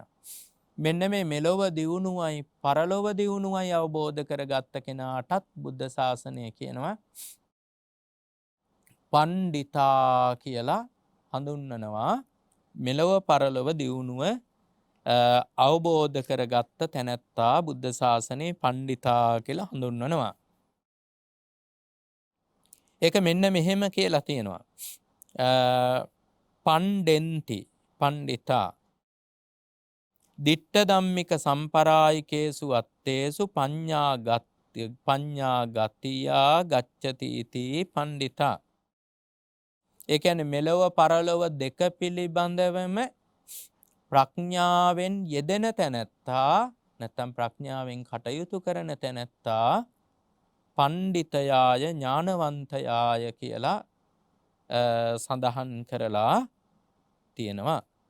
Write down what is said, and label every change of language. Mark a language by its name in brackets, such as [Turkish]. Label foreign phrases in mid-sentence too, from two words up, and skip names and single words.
[Sinhala] මෙන්න මේ මෙලොව දියුණුවයි පරලොව දියුණුවයි අවබෝධ කරගත්ත කෙනාටත් බුද්ධ ශාසනය කියනවා පණ්ඩිතා කියලා හඳුන්වනවා. මෙලොව පරලොව දියුණුව අවබෝධ කරගත්ත තැනැත්තා බුද්ධ ශාසනයේ පණ්ඩිතා කියලා හඳුන්වනවා. ඒක මෙන්න මෙහෙම කියලා තියෙනවා. [Pali] පණ්ඩෙන්ති පණ්ඩිතා දිට්ඨ ධම්මික සම්පරායිකේසු අත්තේසු පඤ්ඤා ගතියා ගච්ඡති इति පණ්ඩිතා. [Sinhala] ඒ කියන්නේ මෙලොව පරලොව දෙක පිළිබඳවම ප්‍රඥාවෙන් යෙදෙන තැනැත්තා නැත්නම් ප්‍රඥාවෙන් කටයුතු කරන තැනැත්තා පණ්ඩිතයාය ඥානවන්තයාය කියලා සඳහන් කරලා තියෙනවා.